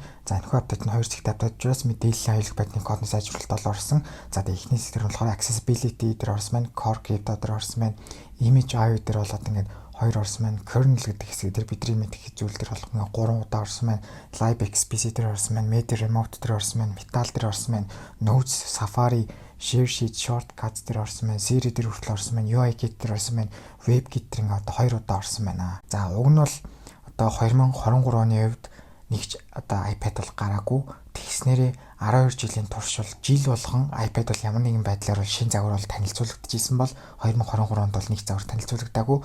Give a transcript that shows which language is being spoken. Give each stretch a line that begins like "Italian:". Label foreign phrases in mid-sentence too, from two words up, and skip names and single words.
Mongolian: За энэхүү апдейт нь 2 зэгт апдейт учраас мэдээллийн аюулгүй байдлын кодны сайжруулалт орсон. За тэгээ эхнээс дээр болохоор accessibility дээр орсон байна, core crypto дээр орсон байна, image IO дээр болоод ингээд 2 орсон байна, kernel гэдэг хэсэг дээр бидний мэдэх зүйл дээр болох ингээд 3 удаа орсон байна, libxpc дээр орсон байна, media remote дээр орсон байна, metal дээр орсон байна, notes, safari, share sheet, shortcuts дээр орсон байна, Siri дээр хүртэл орсон байна, UIKit дээр орсон байна, WebKit дээр ингээд одоо 2 удаа орсон байна. За уг нь бол одоо 2023 оны үед нэгч одоо iPad бол гараагүй. Тэгснээрээ 12 жилийн турш бол жил болгон iPad бол ямар нэгэн байдлаар бол шин загвар бол танилцуулагдчихсан бол 2023 онд бол нэг загвар танилцуулагдаагүй.